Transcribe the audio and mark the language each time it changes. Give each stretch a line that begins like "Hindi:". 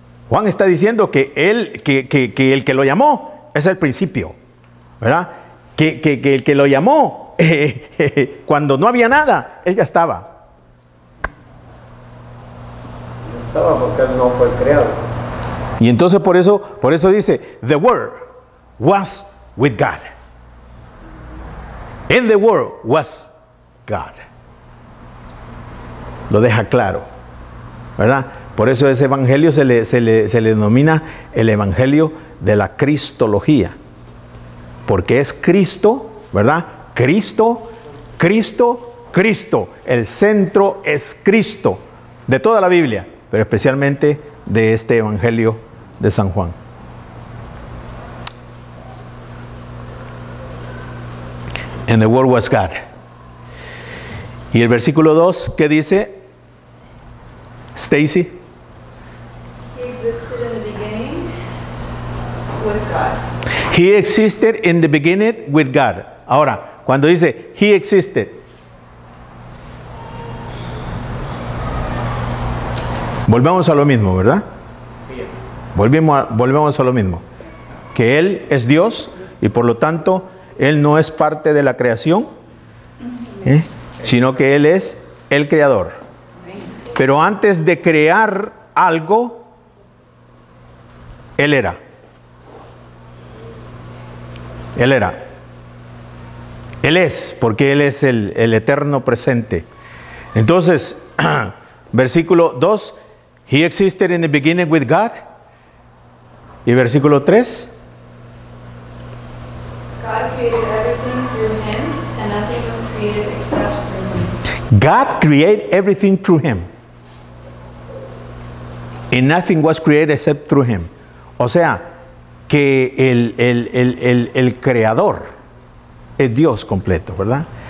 Spanish: Juan está diciendo que el que lo llamó es el principio, ¿verdad? Que el que lo llamó cuando no había nada, él ya estaba. Estaba porque él no fue creado. Y entonces por eso dice,
English: the Word was with God. In the Word was God.
Spanish: Lo deja claro, ¿verdad? Por eso ese evangelio se le denomina el evangelio de la cristología. Porque es Cristo, ¿verdad? Cristo, Cristo, Cristo. El centro es Cristo de toda la Biblia, pero especialmente de este evangelio de San Juan.
English: And the Word was God.
Spanish: Y el versículo 2, ¿qué dice? Stacy.
English: He existed in the beginning with God. He existed in the beginning with God.
Spanish: Ahora, cuando dice
English: He existed,
Spanish: volvemos a lo mismo, ¿verdad? Volvemos a lo mismo. Que Él es Dios y por lo tanto Él no es parte de la creación, sino que Él es el creador. Pero antes de crear algo, Él era. Él era. Él es, porque Él es el eterno presente. Entonces, versículo 2,
English: He existed in the beginning with God.
Spanish: Y versículo 3,
English: God created everything through him, and nothing was created except through him. God created everything through Him. And nothing was created except through Him.
Spanish: O sea, que el creador es Dios completo, ¿verdad?